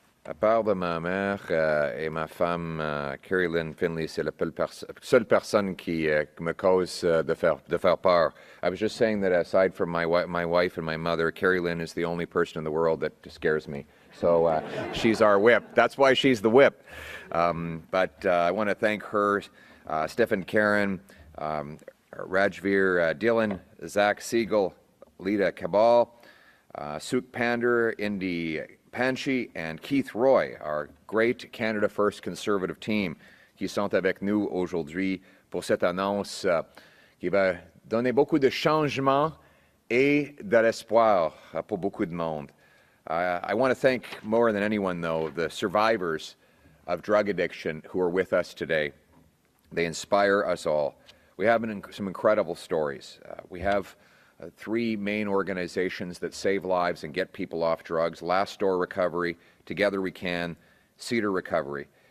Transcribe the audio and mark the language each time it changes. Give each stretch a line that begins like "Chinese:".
French: À part de ma mère et ma femme, Carrie Lynn Finlay, c'est la seule personne qui me cause de faire peur.
English: I was just saying that aside from my wife and my mother, Carrie Lynn is the only person in the world that scares me. So she's our whip. That's why she's the whip. But I want to thank her, Stephen Karen, Rajveer Dhillon, Zach Siegel, Lita Cabal, Suk Pandir, Indy Panchey, and Keith Roy, our great Canada First Conservative team,
French: qui sont avec nous aujourd'hui pour cette annonce qui va donner beaucoup de changements et de l'espoir pour beaucoup de monde.
English: I want to thank more than anyone, though, the survivors of drug addiction who are with us today. They inspire us all. We have some incredible stories. We have three main organizations that save lives and get people off drugs: Last Door Recovery, Together We Can, Cedar Recovery.